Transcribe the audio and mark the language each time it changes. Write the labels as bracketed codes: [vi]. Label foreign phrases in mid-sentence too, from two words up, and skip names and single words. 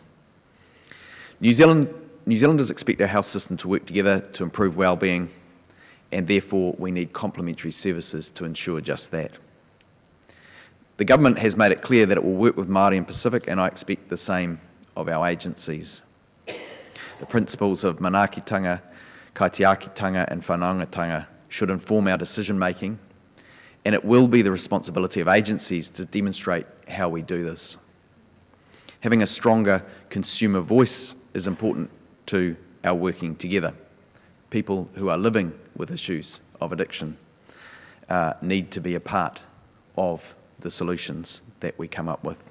[en] New Zealanders expect our health system to work together to improve well-being, and therefore we need complementary services to ensure just that. The government has made it clear that it will work with Māori and Pacific, and I expect the same of our agencies. The principles of manaakitanga, kaitiakitanga and whanaungatanga should inform our decision-making, and it will be the responsibility of agencies to demonstrate how we do this. Having a stronger consumer voice is important to our working together. People who are living with issues of addiction need to be a part of the solutions that we come up with.